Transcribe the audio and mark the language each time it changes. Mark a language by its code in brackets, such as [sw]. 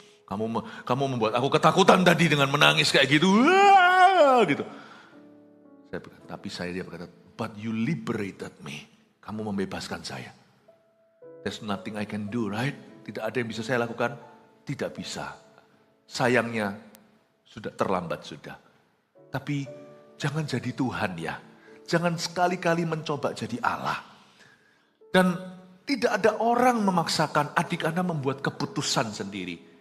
[id] Kamu membuat aku ketakutan tadi dengan menangis kayak gitu. Wah, gitu. Dia berkata, [en] but you liberated me. [id] Kamu membebaskan saya. [en] There's nothing I can do, right? [id] Tidak ada yang bisa saya lakukan. Tidak bisa. Sayangnya, sudah terlambat sudah. Tapi jangan jadi Tuhan ya. Jangan sekali-kali mencoba jadi Allah. Dan tidak ada orang memaksakan adik Anda membuat keputusan sendiri.